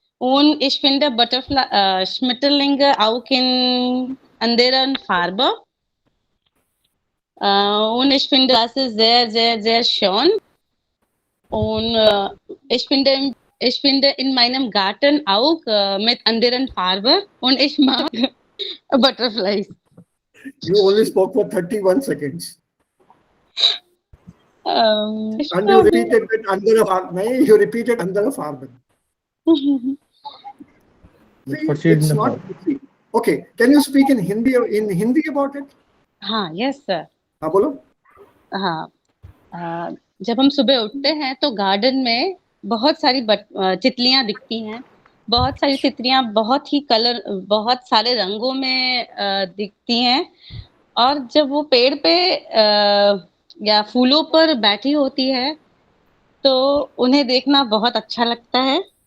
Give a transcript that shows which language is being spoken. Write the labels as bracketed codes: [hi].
[de] Und ich finde Schmetterlinge auch in anderen Farben. Und ich finde, das ist sehr, sehr, sehr schön. Und ich finde in meinem Garten auch mit anderen Farben. Und ich mag [en] Butterflies. You only spoke for 31 seconds. And you repeated it under a farm. You repeated under a farm. It's not easy. Okay, can you speak in Hindi about it? [hi] हाँ, [en] yes sir. [hi] हाँ बोलो. हाँ, जब हम सुबह उठते हैं तो गार्डन में बहुत सारी तितलियां दिखती हैं. बहुत सारी तितलियां बहुत सारे रंगों में दिखती हैं. और जब वो पेड़ पे या फूलों पर बैठी होती है तो उन्हें देखना बहुत अच्छा लगता है.